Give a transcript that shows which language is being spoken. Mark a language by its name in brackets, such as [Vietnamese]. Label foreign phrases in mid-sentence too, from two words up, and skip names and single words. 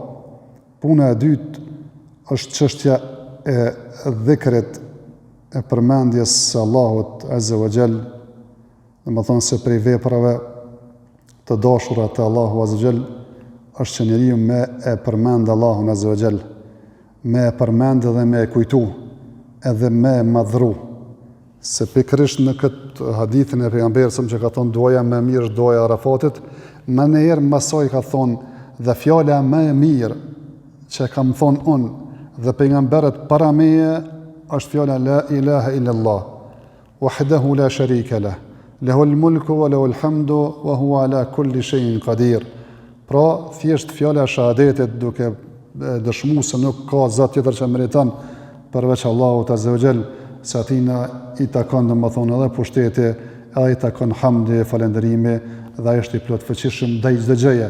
[Albanian] Puna e dytë është çështja e dhikrit, e përmendjes së Allahut [Arabic] عز وجل, [Albanian] domethënë se prej veprave të dashura të Allahu [Arabic] عز وجل [Albanian] është që njeriu me e përmend Allahun [Arabic] عز وجل, [Albanian] me e përmend dhe me e kujtu, edhe me e madhru. Se pikërisht në këtë hadithin e pejgamberit që ka thonë duaja më e mirë është duaja e Arafatit, më në herë mësoj ka thonë dhe fjala më e mirë që kam thonë unë dhe pejgamberët para meje është fjala [Arabic] لا إله إلا الله وحده لا شريك له له الملك وله الحمد وهو على كل شيء قدير. [Albanian] Pra, thjesht fjala e shahadetit duke dëshmuar se nuk ka zot tjetër që meriton përveç Allahut [Arabic] عز وجل, [Albanian] se atina i takon domethënë edhe pushteti, edhe i takon hamdi, falënderimi dhe ai është i plot fuqishëm ndaj çdo gjëje.